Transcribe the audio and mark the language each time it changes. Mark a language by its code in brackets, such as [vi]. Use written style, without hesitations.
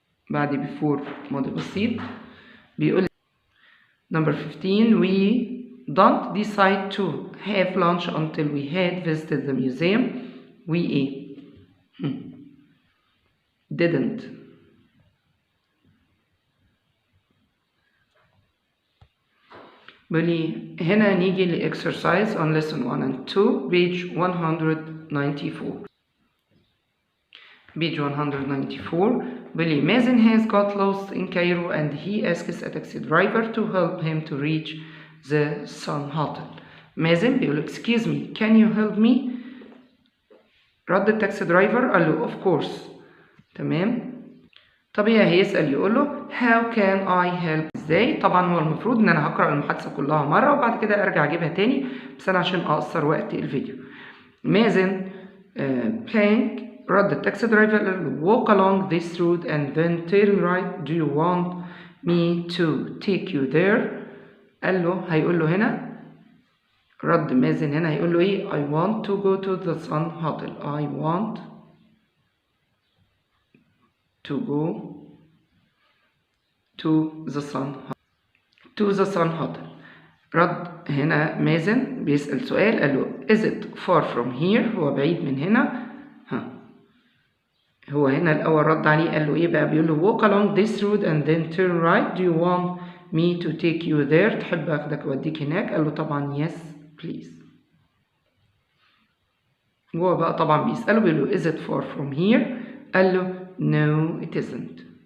[ar] بعد [en] before [ar] ماضي بسيط. بيقول [en] number 15, we don't decide to have lunch until we had visited the museum. We didn't. [ar] بلي هنا نيجي لإكسرسايز [en] on lesson 1 and 2 page 194. page 194 بيقول لي مازن has got lost in Cairo and he asks a taxi driver to help him to reach the Sun Hotel. [ar] مازن بيقول [en] excuse me can you help me؟ [ar] رد التاكسي درايفر قال له [en] of course. [ar] تمام. طبيعي هيسأل يقول له how can I help؟ ازاي؟ طبعا هو المفروض ان انا هقرأ المحادثة كلها مرة وبعد كده ارجع اجيبها تاني، بس انا عشان اقصر وقت الفيديو. [en] مازن plank [ar] رد التاكسي درايفر قال له [en] walk along this road and then turn right. Do you want me to take you there؟ [ar] قال له هيقول له هنا رد مازن هنا هيقول له ايه؟ [en] I want to go to the Sun Hotel. I want to go to the Sun Hotel. [ar] رد هنا مازن بيسأل سؤال قال له [en] is it far from here؟ [ar] هو بعيد من هنا. هو هنا الأول رد عليه قال له إيه بقى؟ بيقول له [en] walk along this road and then turn right. Do you want me to take you there؟ [ar] تحب أخدك أوديك هناك؟ قال له طبعا [en] yes please. [ar] هو بقى طبعا بيسأله بيقول له [en] is it far from here؟ [ar] قال له [en] no it isn't.